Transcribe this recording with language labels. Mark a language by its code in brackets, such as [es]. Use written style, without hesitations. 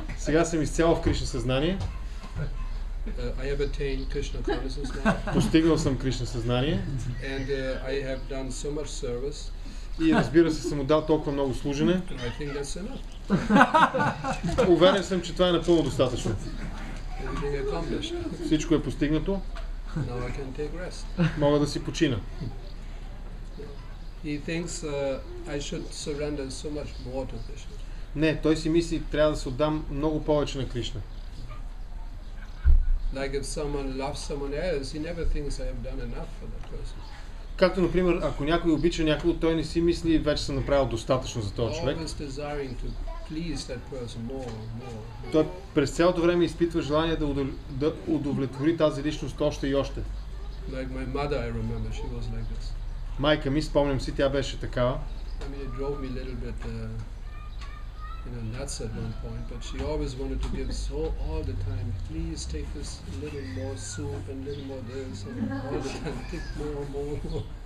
[bg] Сега съм изцяло в Кришна съзнание, [en] I have attained Krishna consciousness now, [bg] постигнал съм Кришна съзнание [en] and I have done so much service. [bg] и разбира се съм отдал толкова много служене. [en] And I think that's enough. [bg] Уверен съм, че това е напълно достатъчно. [en] Everything accomplished. [bg] Всичко е постигнато, [en] Now I can take rest. [bg] мога да си почина. [en] He thinks I should surrender so much more to Krishna. [bg] Не, той си мисли, трябва да се отдам много повече на Кришна. [en] Like if someone loves someone else, he never thinks I have done enough for that person. [bg] Както, например, ако някой обича някого, той не си мисли, вече съм направил достатъчно за този човек. [en] Always desiring to please that person more. [bg] Той през цялото време изпитва желание да удовлетвори тази личност още и още. [en] Like my mother, I remember, she was like this. [bg] Майка ми, спомням си, тя беше такава. [en] I mean, it drove me a little bit, nuts at one point. But she always wanted to give so all the time. Please take this little more soup and little more this, and all the time take more.